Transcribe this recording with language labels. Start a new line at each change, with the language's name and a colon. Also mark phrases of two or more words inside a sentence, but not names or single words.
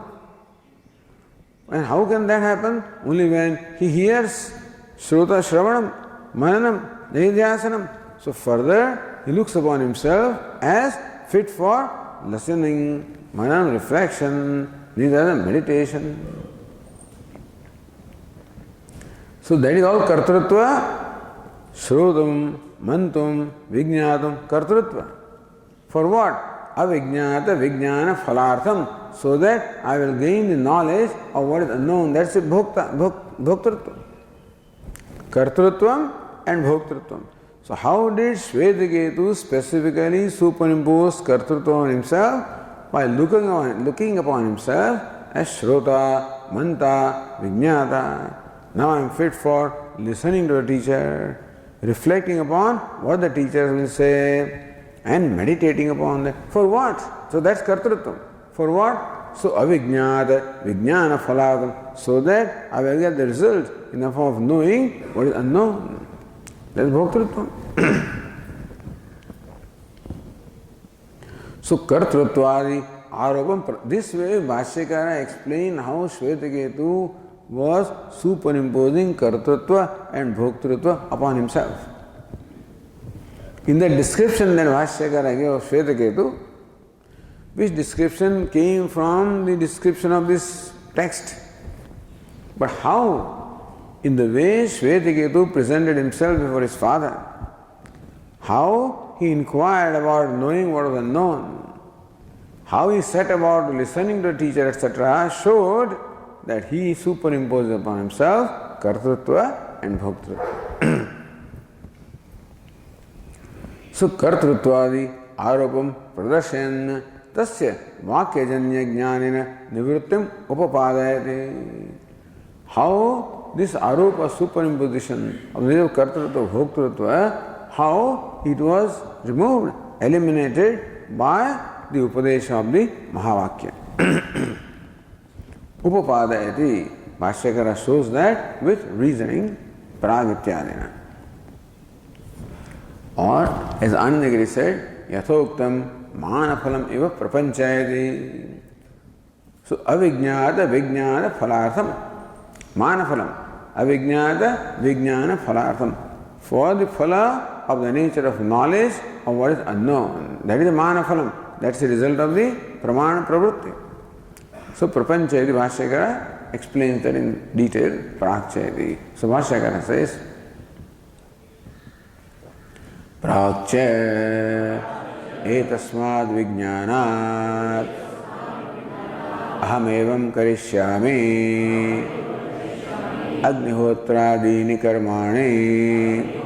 English: And how can that happen? Only when he hears
Sanskrit: Shrota Shravanam, Mananam, Nidhyasanam.
English: So further, he looks upon himself as fit for listening, manam, reflection, these are the meditation. So that is all
Sanskrit: kartrutva, shrutam, mantum, vijñātam, kartrutva.
English: For what?
Sanskrit: avijnata vijnana phalartham,
English: so that I will gain the knowledge of what is unknown. That's it, bhoktrutva.
Sanskrit: Kartrutvam and bhoktrutvam.
English: So how did Shvetaketu specifically superimpose kartrutva on himself? By looking upon himself as
Sanskrit: Shrota, Manta, Vijnata.
English: Now I am fit for listening to the teacher, reflecting upon what the teacher will say, and meditating upon that. For what? So that's kartrutvam. For what?
Sanskrit: So avijnata, vijnana phaladam,
English: so that I will get the result in the form of knowing what is unknown. That's bhoktrutvam.
Sanskrit: So kartruttvadi aropam.
English: This way Bhashyakara explained how Shvetaketu was superimposing kartrutva and bhoktrutva upon himself. In the description that Bhashyakara gave of Shvetaketu, which description came from the description of this text. But how? In the way Shvetaketu presented himself before his father, how he inquired about knowing what was unknown, how he set about listening to the teacher, etc., showed that he superimposed upon himself kartrutva and bhoktrutva.
Sanskrit: So kartrutvadi aropam pradarshyan tasya vakyajanya jnanena nivrittim upapadayate.
English: How this aropa superimposition of the
Sanskrit: kartrutva bhoktrutva,
English: how it was removed, eliminated by the upadesha of the Mahavakya.
Sanskrit: Upapadayati.
English: Bhashyakara shows that with reasoning, prag-ityadina. Or, as Anandagiri said,
Sanskrit: yathoktam manaphalam iva prapanchayati. So, avijnata vijnana phalartham. Manaphalam. Avijnata vijnana phalartham.
English: For the phala of the nature of knowledge of what is unknown. That is the manaphalam. That's the result of the
Sanskrit: pramana pravrutti.
English: So, prapanchayati Bhashyakara explains that in detail, prachayati. So, Bhashyakara says,
Sanskrit: Prakcha etasmad vijnanat aham evam karishyami agnihotrādīni karmāni